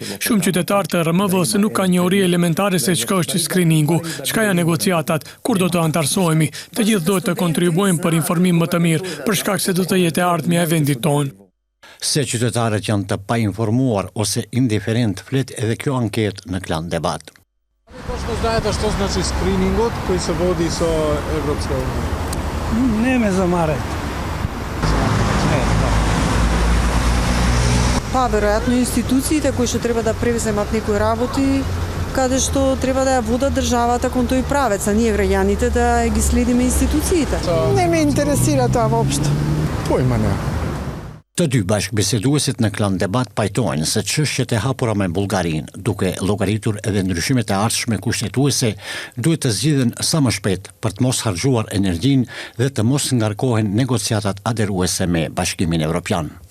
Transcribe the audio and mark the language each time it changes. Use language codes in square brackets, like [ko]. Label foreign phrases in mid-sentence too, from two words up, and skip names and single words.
[sq] Shumë qytetarë të RMV-s nuk kanë njohuri elementare se çka është skriningu, çka janë negociatat, kur do të antarësohemi. Të gjithë duhet të kontribuojmë për informim më të mirë, për shkak se do të jetë e ardhmja e vendit tonë. Se qytetarët janë të painformuar ose indiferent, flet edhe kjo anketë në Klan Debat. [mk] Точно знаете што значи скринингот кој се води со Европска унија? Не ме замарете. Па, веројатно институциите кои што треба да превземат некои работи, каде што треба да ја водат државата кон тој правец, а ние граѓаните да ги следиме институциите. Не ме интересира тоа воопшто. Појма не. [sq] Të dy bashkëbiseduesit në Klan Debat pajtojnë se çështjet e hapura me Bullgarinë, duke llogaritur edhe ndryshimet e ardhshme kushtetuese, duhet të zgjidhen sa më shpejt për të mos harxhuar energjinë dhe të mos ngarkohen negociatat aderuese me Bashkimin Evropian.